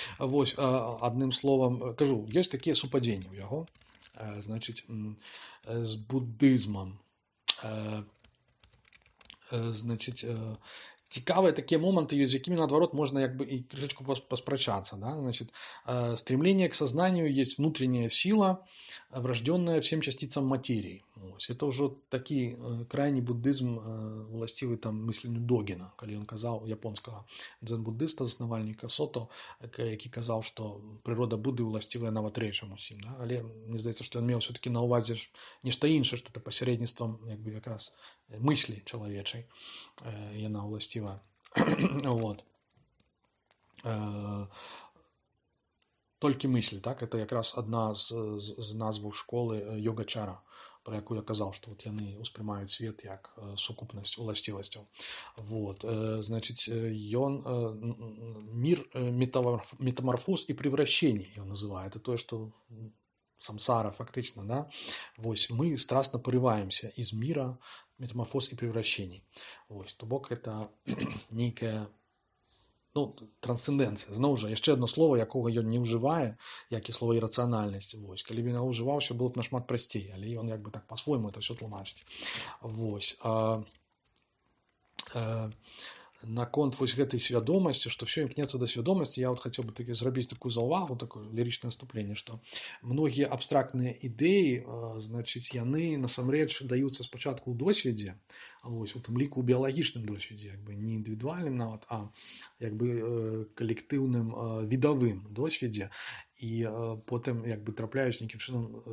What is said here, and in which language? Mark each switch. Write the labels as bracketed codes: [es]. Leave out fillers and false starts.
[be] Вось, адным словам кажу, ёсць такія супадзенні ў яго, значыць, з буддызмам. Значить, цікавыя такія моманты ёсць, з якімі наадварот можна як бы і крышечку паспрачацца, да? [ru] Значит, стремление к сознанию есть внутренняя сила, врожденная всем частицам материи. Ось. [be] Это ўжо такі крайні буддызм, уласцівы там мысленню Догіна, калі ён казаў, японскага дзен-буддыста, заснавальніка Сото, які казаў, што прырода Будды уласцівая нават рэчам усім. Да? Але мне здаецца, што ён меў все-таки на ўвазе нешта іншае, што это пасярэдніцтвам як бы якраз мыслі чалавечай яна ўласціва. Вот. Толькі мысль, так, это якраз адна з назваў школы йогачара, про якую я казаў, што вот яны ўспрымаюць свет як сукупнасць уласцівасцяў. Вот. [ru] Значит, ён мир метаморфоз и превращений ён называе. [be] Это тое, што самсара фактично, да, вось, [ru] мы страстно порываемся из мира метаморфоз и превращений. [be] Вось, то бок это нейкая, ну, трансцендэнцыя. Зноў жа, яшчэ одно слово, якога ён не ўжывае, як і слово ірацыянальнасць. Вось, калі б ён ўжываўся, было б нашмат прасцей, але ён як бы так по-свойму это все тлумачыць. Вось. Наконт вось гэтай свядомасці, што все імкнецца да свядомасці, я вот хацеў бы такі зрабіць такую заўвагу, такое лірычнае наступленне, што многія абстрактныя ідэі, значыць, яны насамрэч даюцца спачатку ў досведзе, вось, у тым ліку ў біялагічным досведзе, як бы не індывідуальным нават, а як бы калектыўным відавым досведзе, і потым як бы трапляюць нейкім чынам